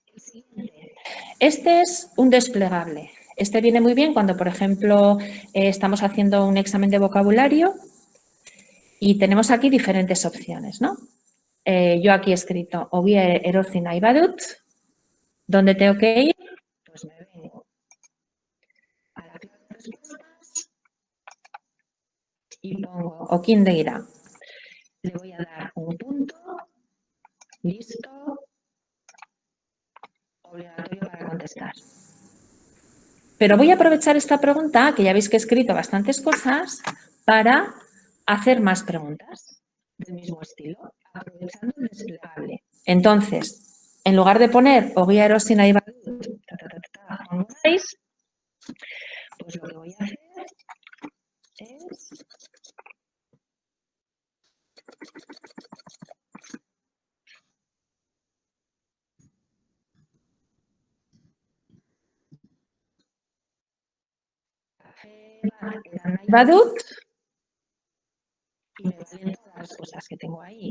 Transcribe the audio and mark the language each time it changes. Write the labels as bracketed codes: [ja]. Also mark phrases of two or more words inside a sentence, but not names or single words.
[es] Siguiente. Este es un desplegable. Este viene muy bien cuando, por ejemplo, estamos haciendo un examen de vocabulario y tenemos aquí diferentes opciones, ¿no? Yo aquí he escrito [eu] Ogia erosi nahi badut. [es] ¿Dónde tengo que ir? Pues me vengo a la clave de respuestas y pongo okindegira. Le voy a dar un punto, listo, obligatorio para contestar. Pero voy a aprovechar esta pregunta, que ya veis que he escrito bastantes cosas, para hacer más preguntas del mismo estilo, aprovechando el desplegable. Entonces, en lugar de poner [eu] Ogia erosi nahi badut, [es] pues lo que voy a hacer es badut y me valen todas las cosas que tengo ahí.